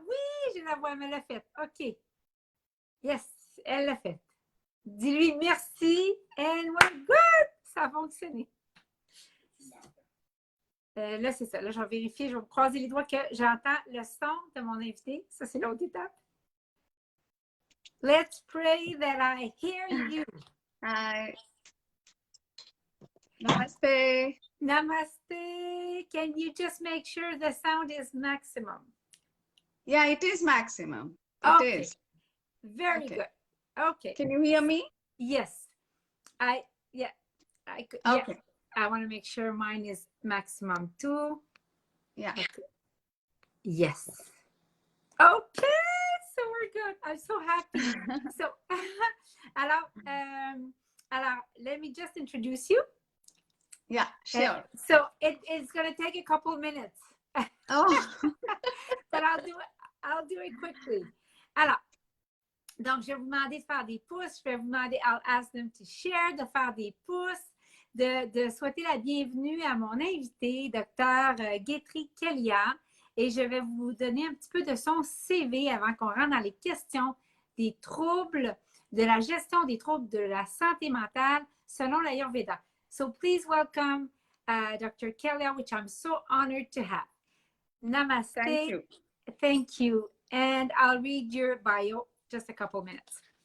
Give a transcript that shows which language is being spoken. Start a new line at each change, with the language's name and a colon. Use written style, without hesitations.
French: Oui, je la vois, mais elle l'a fait. OK. Yes, elle l'a fait. Dis-lui merci.
English: And we're good.
French: Ça a fonctionné. Là, c'est ça. Là, je vais vérifier. Je vais me croiser les doigts que j'entends le son de mon invité. Ça, c'est l'autre étape.
English: Let's pray that I hear you. Hi. Namaste. Namaste. Can you just make sure the sound is maximum? Yeah, it is maximum. Okay. It is. Very Okay. good. Okay. Can you hear me? Yes. I Okay. I want to make sure mine is maximum too. Yeah. Okay. Yes. Okay. So we're good. I'm so happy. So, alors, let me just introduce you. Yeah, sure. So it's going to take a couple of minutes. Oh. But I'll do it quickly.
French: Alors, donc, je vais vous demander de faire des pouces. Je vais vous demander,
English: I'll ask them to share,
French: de faire des pouces, de souhaiter la bienvenue à mon invité, Dr Gaytri Kalia. Et je vais vous donner un petit peu de son CV avant qu'on rentre dans les questions des troubles de la gestion des troubles de la santé mentale selon l'Ayurveda.
English: So please welcome Dr. Kalia, which I'm so honored to have. Namaste. Thank you. Thank you. And I'll read your bio just a couple minutes.